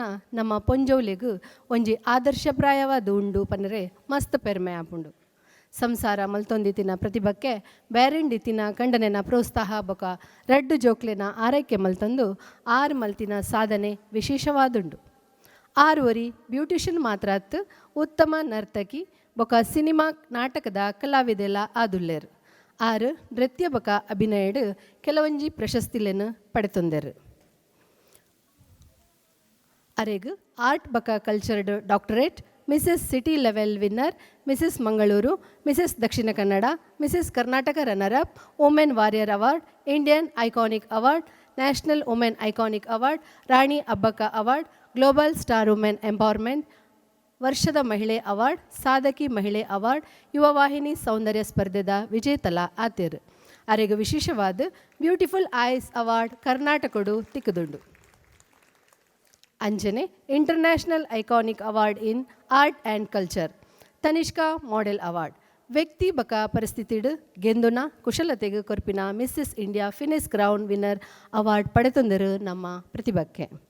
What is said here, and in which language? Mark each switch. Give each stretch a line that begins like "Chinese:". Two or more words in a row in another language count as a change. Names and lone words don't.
Tulu: ನಮ್ಮ ಪೊಂಜೌಲೆಗ್ ಒಂಜಿ ಆದರ್ಶಪ್ರಾಯವಾದ ಉಂಡು ಪನ್ನರೆ ಮಸ್ತ್ ಪೆರ್ಮೆ ಆಪುಂಡು ಸಂಸಾರ ಮಲ್ತೊಂದಿತ್ತಿನ ಪ್ರತಿಭಕ್ಕೆ ಬೇರೆಂಡಿತ್ತಿನ ಕಂಡನೆನ ಪ್ರೋತ್ಸಾಹ ಬೊಕ ರಡ್ಡು ಜೋಕ್ಲೆನ ಆರೈಕೆ ಮಲ್ತಂದು ಆರು ಮಲ್ತಿನ ಸಾಧನೆ ವಿಶೇಷವಾದುಂಡು 6 ವರಿ ಬ್ಯೂಟಿಷಿಯನ್ ಮಾತ್ರ ಉತ್ತಮ ನರ್ತಕಿ ಬೊಕ ಸಿನಿಮಾ ನಾಟಕದ ಕಲಾವಿದೆಲ ಆದುಲ್ಲೇರು 6 ನೃತ್ಯ ಬೊಕ ಅಭಿನಯಡ್ ಕೆಲವೊಂಜಿ ಪ್ರಶಸ್ತಿಲೆನ್ ಪಡೆತೊಂದೆರು ಅರೆಗ್ ಆರ್ಟ್ ಬಕ ಕಲ್ಚರ್ಡ್ ಡಾಕ್ಟರೇಟ್ ಮಿಸಸ್ ಸಿಟಿ ಲೆವೆಲ್ ವಿನ್ನರ್ ಮಿಸಸ್ ಮಂಗಳೂರು ಮಿಸಸ್ ದಕ್ಷಿಣ ಕನ್ನಡ ಮಿಸಸ್ ಕರ್ನಾಟಕ ರನ್ನರ್ ಅಪ್ ವುಮೆನ್ ವಾರಿಯರ್ ಅವಾರ್ಡ್ ಇಂಡಿಯನ್ ಐಕಾನಿಕ್ ಅವಾರ್ಡ್ ನ್ಯಾಷನಲ್ ವುಮೆನ್ ಐಕಾನಿಕ್ ಅವಾರ್ಡ್ ರಾಣಿ ಅಬ್ಬಕ್ಕ ಅವಾರ್ಡ್ ಗ್ಲೋಬಲ್ ಸ್ಟಾರ್ ವುಮೆನ್ ಎಂಪವರ್ಮೆಂಟ್ ವರ್ಷದ ಮಹಿಳೆ ಅವಾರ್ಡ್ ಸಾಧಕಿ ಮಹಿಳೆ ಅವಾರ್ಡ್ ಯುವವಾಹಿನಿ ಸೌಂದರ್ಯ ಸ್ಪರ್ಧೆದ ವಿಜೇತಲ ಆತೇರು ಅರೆಗ್ ವಿಶೇಷವಾದ ಬ್ಯೂಟಿಫುಲ್ ಐಸ್ ಅವಾರ್ಡ್ ಕರ್ನಾಟಕಡು ತಿಕ್ಕದುಂಡು ಅಂಜನೆ ಇಂಟರ್ನ್ಯಾಷನಲ್ ಐಕಾನಿಕ್ ಅವಾರ್ಡ್ ಇನ್ ಆರ್ಟ್ ಆ್ಯಂಡ್ ಕಲ್ಚರ್ ತನಿಷ್ಕಾ ಮಾಡೆಲ್ ಅವಾರ್ಡ್ ವ್ಯಕ್ತಿ ಬಕ ಪರಿಸ್ಥಿತಿಡ್ ಗೆಂದುನ ಕುಶಲತೆಗೆ ಕೊರ್ಪಿನ ಮಿಸ್ಸಸ್ ಇಂಡಿಯಾ ಫಿನಿಸ್ ಕ್ರೌನ್ ವಿನ್ನರ್ ಅವಾರ್ಡ್ ಪಡೆತೊಂದರು ನಮ್ಮ ಪ್ರತಿಭಕ್ಕೆ